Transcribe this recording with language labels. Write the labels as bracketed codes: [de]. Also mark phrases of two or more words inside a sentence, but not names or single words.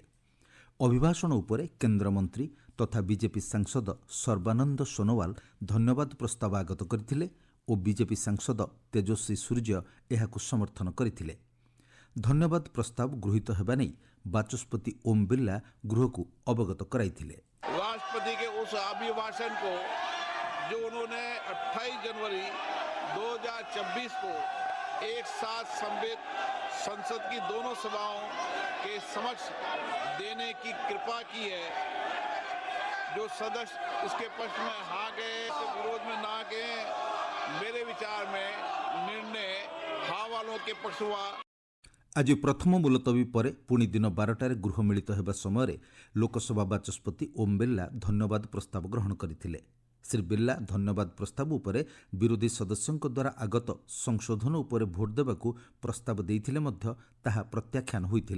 [or] ଅଭିଭାଷଣ ଉପରେ କେନ୍ଦ୍ରମନ୍ତ୍ରୀ ତଥା ବିଜେପି ସାଂସଦ ସର୍ବାନନ୍ଦ ସୋନୋୱାଲ ଧନ୍ୟବାଦ ପ୍ରସ୍ତାବ ଆଗତ କରିଥିଲେ ଓ ବିଜେପି ସାଂସଦ ତେଜସ୍ୱୀ ସୂର୍ଯ୍ୟ ଏହାକୁ ସମର୍ଥନ କରିଥିଲେ। ଧନ୍ୟବାଦ ପ୍ରସ୍ତାବ ଗୃହୀତ ହେବା ନେଇ ବାଚସ୍ପତି ଓମ୍ ବିର୍ଲା ଗୃହକୁ ଅବଗତ କରାଇଥିଲେ। [hi] राष्ट्रपति के उस अभिभाषण को जो उन्होंने 28 जनवरी 2024 को एक साथ सम्मिलित संसद की दोनों सभाओं के समक्ष देने की कृपा की है, जो सदस्य इसके पक्ष में हाँ गए तो विरोध में ना गए, मेरे विचार में निर्णय हाँ वालों के पक्ष हुआ। [or] ଆଜି ପ୍ରଥମ ମୁଲତବୀ ପରେ ପୁଣି ଦିନ 12ଟାରେ ଗୃହ ମିଳିତ ହେବା ସମୟରେ ଲୋକସଭା ବାଚସ୍ପତି ଓମ୍ ବିର୍ଲା ଧନ୍ୟବାଦ ପ୍ରସ୍ତାବ ଗ୍ରହଣ କରିଥିଲେ। ଶ୍ରୀ ବିର୍ଲା ଧନ୍ୟବାଦ ପ୍ରସ୍ତାବ ଉପରେ ବିରୋଧୀ ସଦସ୍ୟଙ୍କ ଦ୍ୱାରା ଆଗତ ସଂଶୋଧନ ଉପରେ ଭୋଟ ଦେବାକୁ ପ୍ରସ୍ତାବ ଦେଇଥିଲେ ମଧ୍ୟ ତାହା ପ୍ରତ୍ୟାଖ୍ୟାନ ହୋଇଥିଲା।